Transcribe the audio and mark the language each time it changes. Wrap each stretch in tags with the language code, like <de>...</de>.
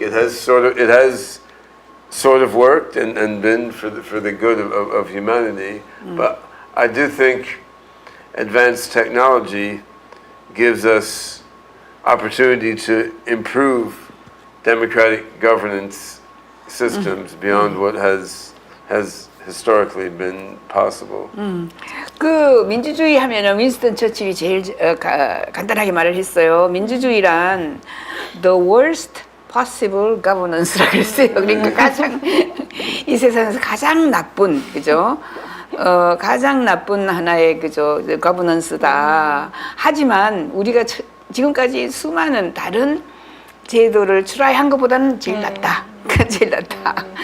<en>It has sort of worked and been for the good of humanity, but I do think advanced technology gives us opportunity to improve democratic governance systems beyond what has historically been possible.</en> <ko>그 민주주의 하면은 윈스턴 처칠이 제일 간단하게 말을 했어요. 민주주의란</ko> <en>the worst possible governance</en> <ko>라고 그랬어요. 그러니까 가장 이 세상에서 가장 나쁜, 그죠? 가장 나쁜 하나의 그죠 거버넌스다. 하지만 우리가 지금까지 수많은 다른 제도를 트라이한 것보다는 제일 낫다. 제일 낫다.</ko>